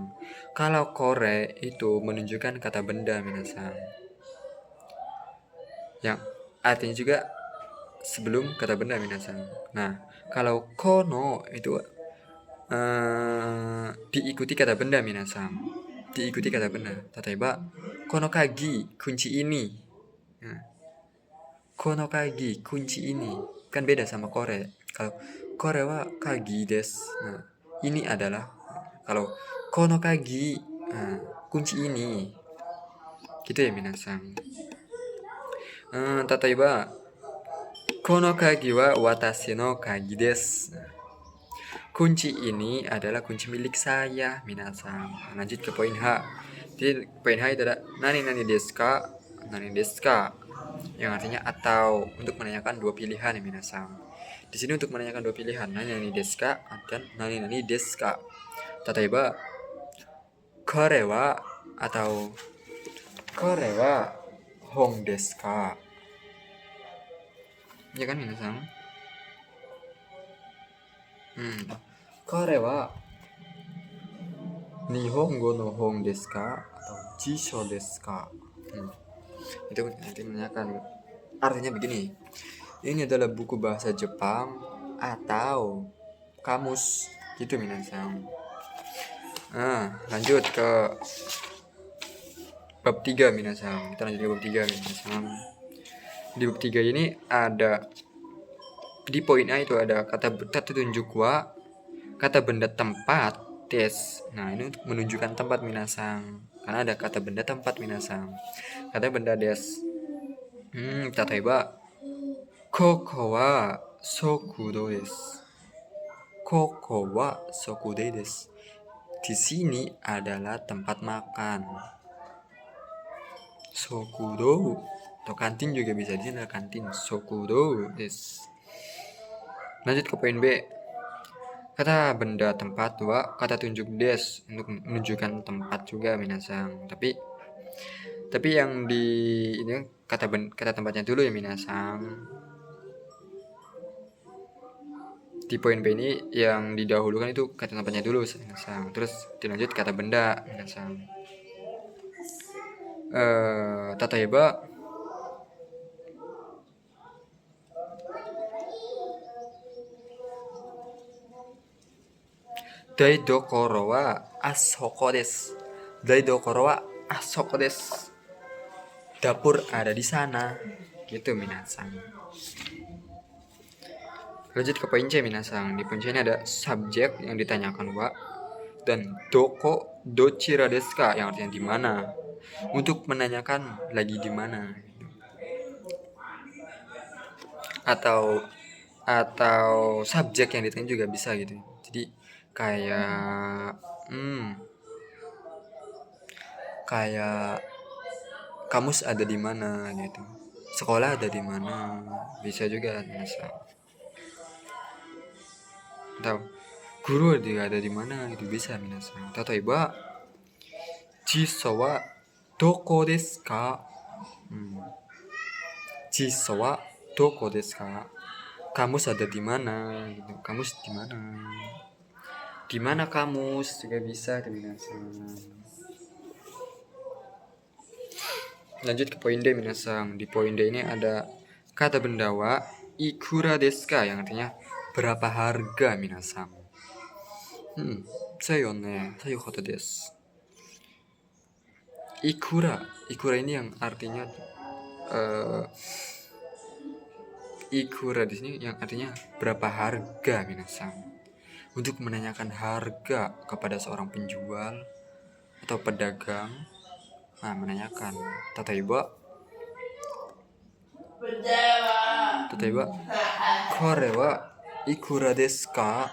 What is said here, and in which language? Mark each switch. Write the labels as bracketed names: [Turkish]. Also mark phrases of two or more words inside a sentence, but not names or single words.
[Indonesian] Kalau kore itu menunjukkan kata benda minasan, yang artinya juga sebelum kata benda minasan. Nah, kalau kono itu diikuti kata benda minasan. Diikuti kata benda. [Japanese] 例えばこの鍵 [Indonesian] kunci ini. Nah, [Japanese] この鍵 [Indonesian] kunci ini kan beda sama kore. [Japanese] Kalau これは鍵です. [Indonesian] Nah, ini adalah, kalau [Japanese] この鍵, [Indonesian] kunci ini. Gitu ya minasan. [Japanese] 例えばこの鍵は私の鍵です. [Indonesian] Kunci ini adalah kunci milik saya, minasan. Lanjut ke poin H. Jadi poin H itu ada [Japanese] 何々ですか、何ですか, [Indonesian] yang artinya atau, untuk menanyakan dua pilihan ya minasan. Di sini untuk menanyakan dua pilihan, [Japanese] 何々ですか dan 何々ですか. 例えばこれは atau これは本ですか. [Indonesian] Ya kan minasan? [Japanese] これは日本語の本ですか atau 辞書ですか? [Indonesian] Itu nanti menanyakan. Artinya begini. Ini adalah buku bahasa Jepang atau kamus, gitu minasan. Lanjut ke bab 3 minasan. Kita lanjut ke bab 3 minasan. Di bab 3 ini ada, di poin A itu ada kata tunjuk wa, kata benda tempat des. Nah, ini untuk menunjukkan tempat minasan, karena ada kata benda tempat minasan. Kata benda des. [Japanese] 例えばここは食堂です. ここは食堂です. [Indonesian] Di sini adalah tempat makan. Sokudo atau kantin juga bisa, di sini adalah kantin. [Japanese] 食堂です. [Indonesian] Lanjut ke poin B. Kata benda tempat wa, kata tunjuk des, untuk menunjukkan tempat juga minasan. Tapi yang di ini kata tempatnya dulu ya minasan. Di poin B ini yang didahulukan itu kata tempatnya dulu minasan. Terus dilanjut kata benda minasan. [Japanese] 例えば台所はあそこです. 台所はあそこです. [Indonesian] Dapur ada di sana. Gitu minasan. Lanjut ke poin C minasan. Di poin C ini ada subjek yang ditanyakan wa dan [Japanese] どこ どちらですか, [Indonesian] yang artinya di mana. Untuk menanyakan lagi di mana. Atau subjek yang ditanya juga bisa gitu. Jadi kayak kamus ada di mana gitu, sekolah ada di mana, bisa juga misal. Atau guru ada di mana, itu bisa minasan. [Japanese] 例えば辞書はどこですか? 辞書はどこですか? [Indonesian] Kamus ada di mana gitu. Kamus di mana? Di mana kamus juga bisa minasan. Lanjut ke poin D minasan. Di poin D ini ada kata benda wa [Japanese] いくらですか, [Indonesian] yang artinya berapa harga minasan. [Japanese] そういうことです. [Indonesian] Ikura ini yang artinya ikura di sini yang artinya berapa harga minasan. untuk menanyakan harga kepada seorang penjual atau pedagang. Nah, menanyakan, [Japanese] 例えば、これはいくらですか?